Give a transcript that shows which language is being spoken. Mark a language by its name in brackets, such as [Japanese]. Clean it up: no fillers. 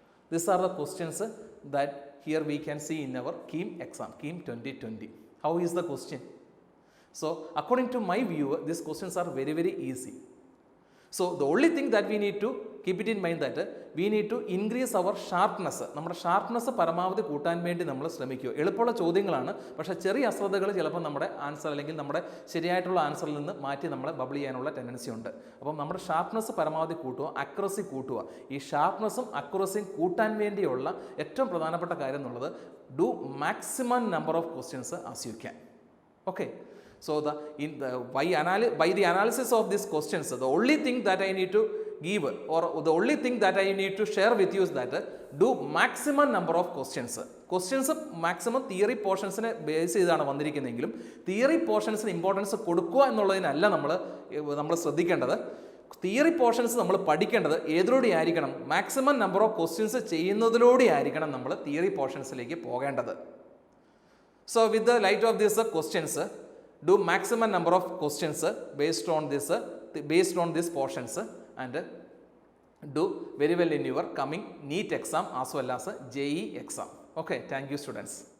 [English] These are the questions that here we can see in our KEAM exam, KEAM 2020. How is the question? So, according to my view, these questions are very, very easy. So, the only thing that we need to keep it in mind that we need to increase our sharpness. [Malayalam] നമ്മുടെ sharpness പരമാവധി കൂട്ടാൻ വേണ്ടി നമ്മൾ ശ്രമിക്കുക. എളുപ്പമുള്ള ചോദ്യങ്ങളാണ്, പക്ഷേ ചെറിയ അശ്രദ്ധകൾ ചിലപ്പോൾ നമ്മുടെ ആൻസർ അല്ലെങ്കിൽ നമ്മുടെ ശരിയായിട്ടുള്ള ആൻസറിൽ നിന്ന് മാറ്റി നമ്മളെ ബബിൾ ചെയ്യാനുള്ള ടെൻഡൻസി ഉണ്ട്. അപ്പം നമ്മുടെ ഷാർപ്നെസ് പരമാവധി കൂട്ടുക, അക്യുറസി കൂട്ടുക. ഈ ഷാർപ്നെസ്സും അക്യുറസിയും കൂട്ടാൻ വേണ്ടിയുള്ള ഏറ്റവും പ്രധാനപ്പെട്ട കാര്യം എന്നുള്ളത് [English] Do maximum number of questions as you can. [Malayalam] Okay. [English] So, by the analysis of these questions, the only thing that I need to give, or the only thing that I need to share with you is that do maximum number of questions. Questions maximum theory portions [Malayalam] നെ base ചെയ്താണ് വന്നിരിക്കുന്നതെങ്കിലും theory പോർഷൻസിന് importance കൊടുക്കുക എന്നുള്ളതിനല്ല നമ്മൾ ശ്രദ്ധിക്കേണ്ടത്. Theory portions നമ്മൾ പഠിക്കേണ്ടത് ഏതിലൂടെ ആയിരിക്കണം? Maximum number of questions ചെയ്യുന്നതിലൂടെ ആയിരിക്കണം നമ്മൾ തിയറി പോർഷൻസിലേക്ക് പോകേണ്ടത്. [English] So, with the light of these questions, do maximum number of questions based on these portions, and do very well in your coming NEET exam as well as JEE exam. Okay, thank you students.